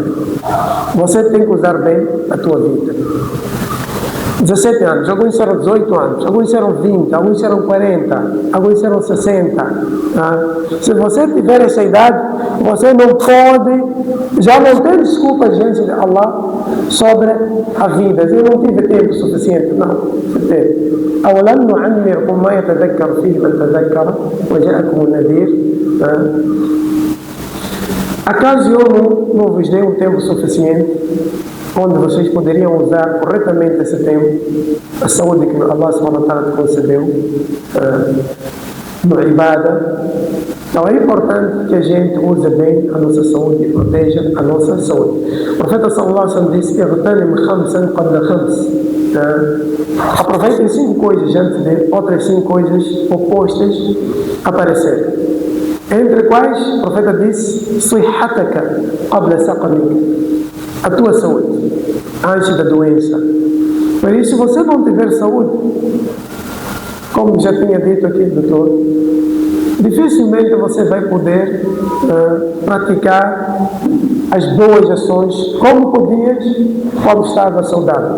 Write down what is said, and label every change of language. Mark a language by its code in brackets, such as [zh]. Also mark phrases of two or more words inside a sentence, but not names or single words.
[pt] Você tem que usar bem a tua vida. 17 anos, alguns disseram 18 anos, alguns disseram 20, alguns disseram 40, alguns disseram 60. Se você tiver essa idade, você não pode, já não tem desculpa diante de Allah sobre a vida. Eu não tive tempo suficiente. Não, você teve. [ar] أولم نعمركم ما يتذكر فيه من تذكر وجاءكم النذير. [pt] Acaso eu não vos dei um tempo suficiente onde vocês poderiam usar corretamente esse tempo, a saúde que Allah [ar] سبحانه وتعالى [pt] te concedeu, no ibada? Então é importante que a gente use bem a nossa saúde e proteja a nossa saúde. O profeta [ar] صلى الله عليه وسلم [pt] disse: [ar] "اغتنم خمسا قبل خمس." [pt] Aproveitem 5 coisas antes de outras 5 coisas opostas aparecerem. Entre quais, o profeta disse: [ar] "صحتك قبل سقمك." [pt] A tua saúde antes da doença. Por isso, se você não tiver saúde, como já tinha dito aqui, doutor, dificilmente você vai poder praticar as boas ações como podias quando estava saudável.